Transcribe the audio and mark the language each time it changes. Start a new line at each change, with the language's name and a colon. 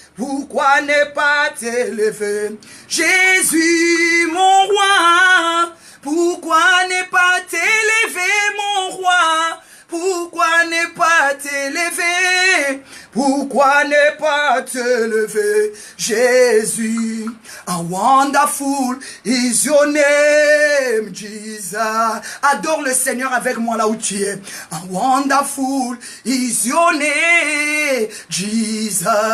French: Pourquoi ne pas t'élever, Jésus, mon roi? Pourquoi ne pas t'élever, mon roi? Pourquoi ne pas t'élever? Pourquoi ne pas t'élever, Jésus?
English: How wonderful is your name, Jesus.
French: Adore le Seigneur avec moi là où tu es.
English: How wonderful is your name, Jesus.